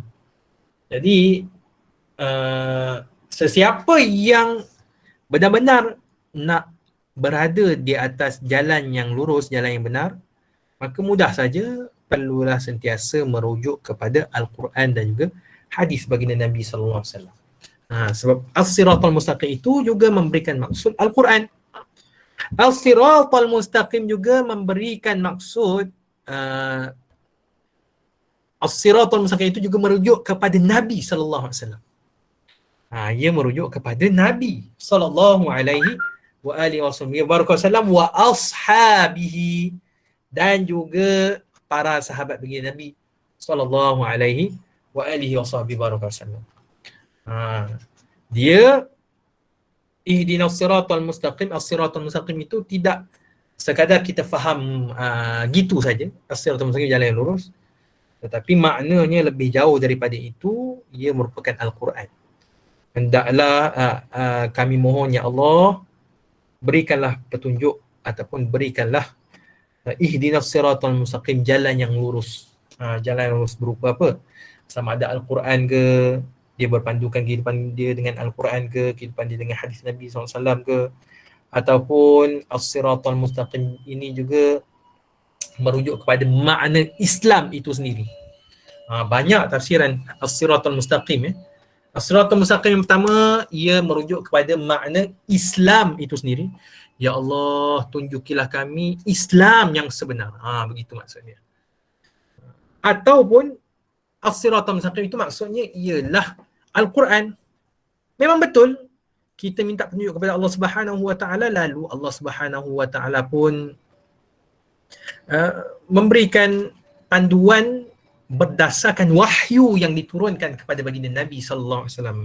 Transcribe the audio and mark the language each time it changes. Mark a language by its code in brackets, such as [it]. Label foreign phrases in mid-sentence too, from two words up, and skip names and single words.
[ms] Jadi sesiapa yang benar-benar nak berada di atas jalan yang lurus, jalan yang benar, maka mudah saja perlulah sentiasa merujuk kepada Al-Quran dan juga hadis baginda Nabi [ar] صلى الله عليه وسلم. [ms] Sebab [ar] الصراط المستقيم [ms] itu juga memberikan maksud Al-Quran. [ar] الصراط المستقيم [ms] juga memberikan maksud [ar] الصراط المستقيم [ms] itu juga merujuk kepada Nabi [ar] صلى الله عليه وسلم. [ms] Ia merujuk kepada Nabi [ar] صلى الله عليه وآله وسلم وأصحابه, [ms] dan juga para sahabat baginda Nabi [ar] صلى الله عليه وآله وسلم. [ms] Dia [ar] اهدنا الصراط المستقيم، الصراط المستقيم [ms] itu tidak sekadar kita faham gitu saja, [ar] الصراط المستقيم [ms] jalan yang lurus, tetapi maknanya lebih jauh daripada itu. Ia merupakan Al-Quran. Hendaklah kami mohon, ya Allah, berikanlah petunjuk ataupun berikanlah [ar] اهدنا الصراط المستقيم, [ms] jalan yang lurus. Jalan yang lurus berupa apa? Sama ada Al-Quran ke, dia berpandukan kehidupan dia dengan Al-Quran ke, kehidupan dia dengan hadis Nabi SAW ke, ataupun [ar] الصراط المستقيم [ms] ini juga merujuk kepada makna Islam itu sendiri. Banyak tafsiran [ar] الصراط المستقيم. الصراط المستقيم [ms] yang pertama, ia merujuk kepada makna Islam itu sendiri. Ya Allah, tunjukilah kami Islam yang sebenar. Begitu maksudnya. Ataupun [ar] الصراط المستقيم [ms] itu maksudnya ialah Al-Quran. Memang betul kita minta petunjuk kepada Allah [ar] سبحانه وتعالى, [ms] lalu Allah [ar] سبحانه وتعالى [ms] pun memberikan panduan berdasarkan wahyu yang diturunkan kepada baginda Nabi sallallahu alaihi wasallam.